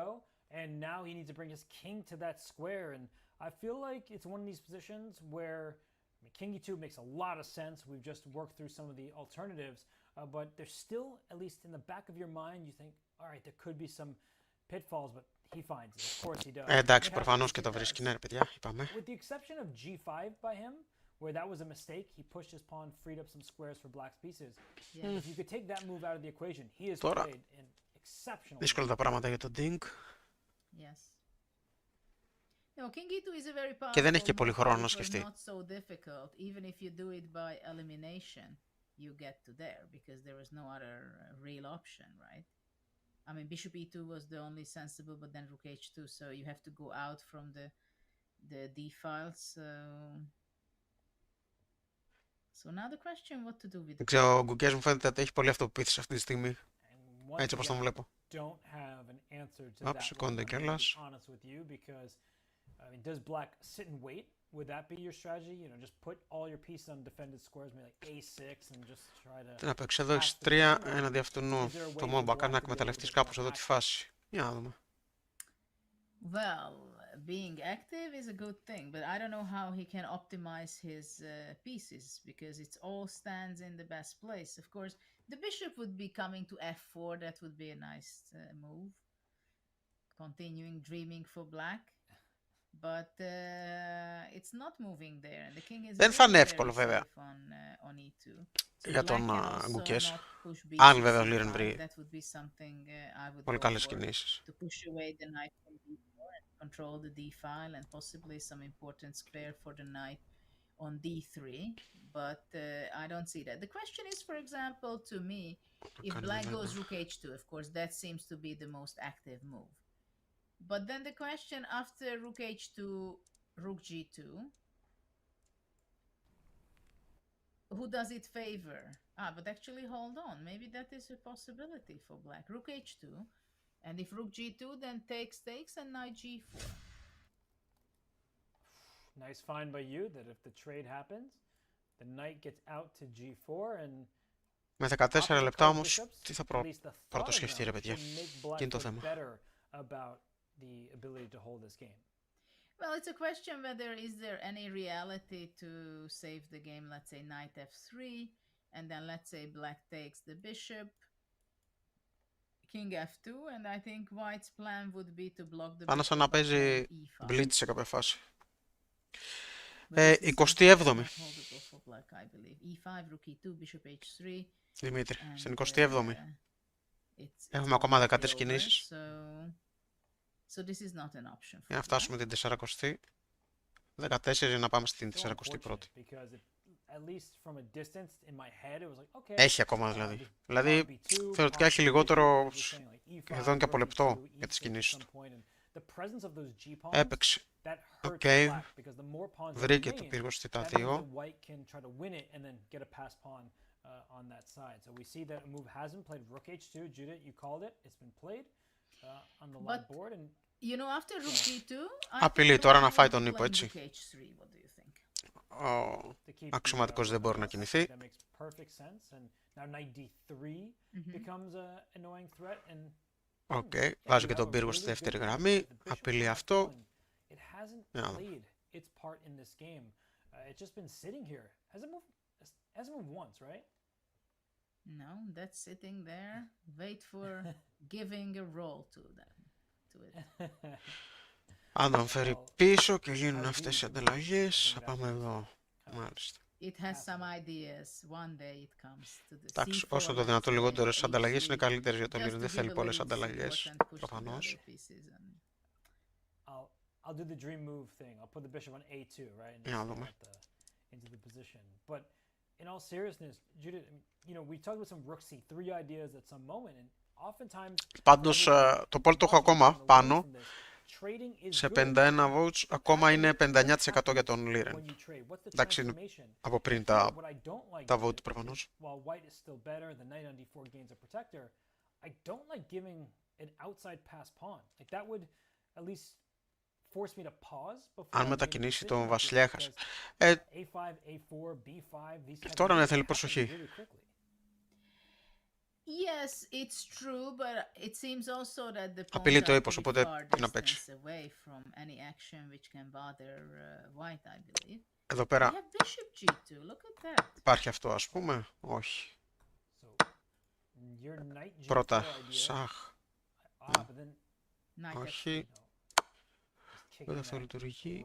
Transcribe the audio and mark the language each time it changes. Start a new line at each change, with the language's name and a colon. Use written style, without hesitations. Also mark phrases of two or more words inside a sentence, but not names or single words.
English: And now he needs to bring his king to that square. And I feel like it's one of these positions where king e2 makes a lot of sense. We've just worked through some of the alternatives, but there's still, at least in the back of your mind, you think, all right, there could be some pitfalls, but he finds it. Of course he does.
Greek: Εντάξει, προφανώς και το βρίσκει, ναι, παιδιά, είπαμε.
English: With the exception of g5 by him, where that was a mistake, he pushed his pawn, freed up some squares for black's pieces. If you could take that move out of the equation, he has played an exceptional.
Greek: Δύσκολα τα πράγματα για τον Ding.
English: Yes. No, king e2 is a very powerful
Greek: και δεν έχει και πολύ χρόνο να σκεφτεί.
English: Not so difficult. Even if you do it by elimination, you get to there because there is no other real option, right? I mean, bishop e2 was the only sensible, but then rook h2, so you have to go out from the d files. So now the question, what to do with.
Greek: Δεν ξέρω, ο Gukesh μου φαίνεται ότι έχει πολύ αυτοπεποίθηση αυτή τη στιγμή. Έτσι όπως τον βλέπω. Σηκώνεται κιόλας.
English: I mean, does black sit and wait? Would that be your strategy? You know, just put all your pieces on defended squares, maybe like a6, and just try to.
Greek: Τι να παίξει εδώ, έχεις 3 έναντι αυτού. Το μόνο που κάνει να εκμεταλλευτείς κάπως εδώ τη φάση. Για να δούμε.
English: Well, being active is a good thing, but I don't know how he can optimize his pieces because it all stands in the best place. Of course, the bishop would be coming to f4. That would be a nice move. Continuing dreaming for black. But it's not moving there, and the king is.
Greek: Δεν θα είναι εύκολο βέβαια για τον Gukesh. Αν βέβαια ο Liren βρει πολύ καλές κινήσεις.
English: Control the d file and possibly some important square for the knight on d3, but I don't see that. The question is, for example, to me, if black goes rook h2, of course, that seems to be the most active move. But then the question after rook h2, rook g2, who does it favor? But actually, hold on. Maybe that is a possibility for black. Rook h2, and if rook g2, then takes, and knight g4. Nice find by you that if the trade happens, the knight gets out to g4 and.
Greek: Με 14 λεπτά όμως, τι θα πρώτο σκεφτεί ρε παιδιά. Και είναι το θέμα.
English: The ability to hold this game. Well, it's a question whether is there any reality to save the game. Let's say knight f3, and then let's say black takes the bishop, king f2, and I think white's plan would be to block the.
Greek: Πάνω σαν να παίζει blitz σε κάποια φάση. 27η. Δημήτρη, στην 27η. Έχουμε ακόμα 13 κινήσεις.
English: So this is not an option.
Greek: Για να φτάσουμε την 40η. 14 για να πάμε στην 41η. Έχει ακόμα δηλαδή. Δηλαδή θεωρητικά έχει λιγότερο εδώ και από λεπτό για τις κινήσεις του. Έπαιξε. Οκ. Βρήκε το πύργο στη τα 2.
English: On that side. So we see that a move hasn't played rook h2. Judith, you called it. It's been played on the live board. And you know, after rook g2,
Greek: απειλεί τώρα να φάει τον ύπο, έτσι. Ο αξιωματικός δεν μπορεί να κινηθεί. Οκ, βάζω και τον πύργο στη δεύτερη γραμμή. Απειλεί αυτό.
English: Hasn't moved once, right? No, that's sitting there. Wait for giving a roll to it.
Greek: Αν τον φέρει πίσω και γίνουν αυτές οι ανταλλαγές, θα πάμε εδώ. Μάλιστα.
English: It has some ideas. One day it comes to the
Greek: Εντάξει, όσο το δυνατό λιγότερες ανταλλαγές είναι καλύτερες για το Liren. Δεν θέλει πολλές ανταλλαγές, προφανώς.
English: I'll do the dream move thing. I'll put the bishop on a2, right?
Greek: Για να δούμε.
English: Into the position. But in all seriousness, Judith, you know, we talked about some rook c3 ideas at some moment, and oftentimes.
Greek: Πάντως, το πόλ το έχω ακόμα πάνω. Σε 51 votes, ακόμα είναι 59% για τον Liren. Εντάξει, είναι από πριν τα vote προφανώς.
English: I don't like giving an outside pass pawn. Like that would at least force me to pause.
Greek: Αν μετακινήσει τον βασιλιά έχασε. Τώρα ναι, θέλει προσοχή.
English: Yes, it's true, but it seems also that the
Greek: απειλεί το ύπος, οπότε τι να παίξει. Εδώ πέρα υπάρχει αυτό, ας πούμε. Όχι. Πρώτα σαχ. Όχι. Δεν αυτό λειτουργεί.